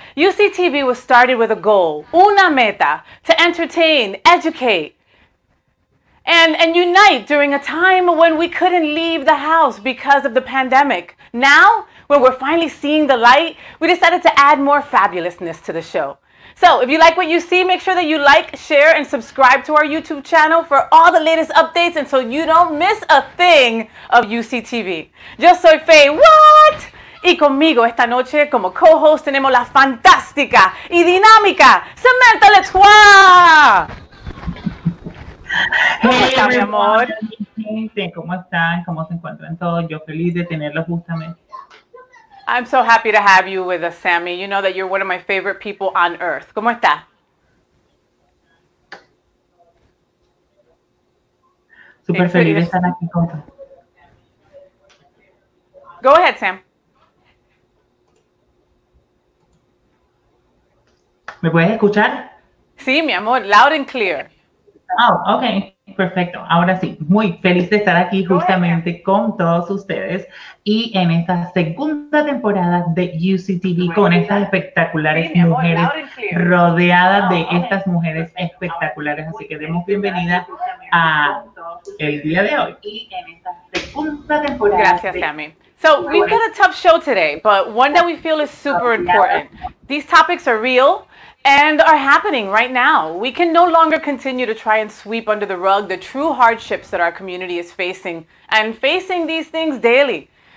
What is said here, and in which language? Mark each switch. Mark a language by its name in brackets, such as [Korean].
[English] UCTV was started with a goal, [Spanish] una meta, [English] to entertain, educate, and unite during a time when we couldn't leave the house because of the pandemic. Now, when we're finally seeing the light, we decided to add more fabulousness to the show. So, if you like what you see, make sure that you like, share, and subscribe to our YouTube channel for all the latest updates and so you don't miss a thing of UCTV. [Spanish] Yo soy FayWhat, y conmigo esta noche como co-host tenemos la fantástica y dinámica Samantha LeTroy. ¿Cómo está, mi amor? ¿Cómo están? ¿Cómo se encuentran todos? Yo feliz de tenerlos justamente. [English] I'm so happy to have you with us, Sammy. You know that you're one of my favorite people on earth. [Spanish] ¿Cómo está? Súper feliz de estar aquí con. [English] Go ahead, Sam. [Spanish] ¿Me puedes escuchar? Sí, mi amor, [English] loud and clear. [Spanish] Oh, ok. Perfecto. Ahora sí, muy feliz de estar aquí justamente con todos ustedes y en esta segunda temporada de UCTV con estas espectaculares mujeres, rodeadas de estas mujeres espectaculares. Así que demos bienvenida a el día de hoy y en esta segunda temporada. Gracias, Sammy. [English] So we've got a tough show today, but one that we feel is super important. These topics are real and are happening right now. We can no longer continue to try and sweep under the rug the true hardships that our community is facing, and facing these things daily.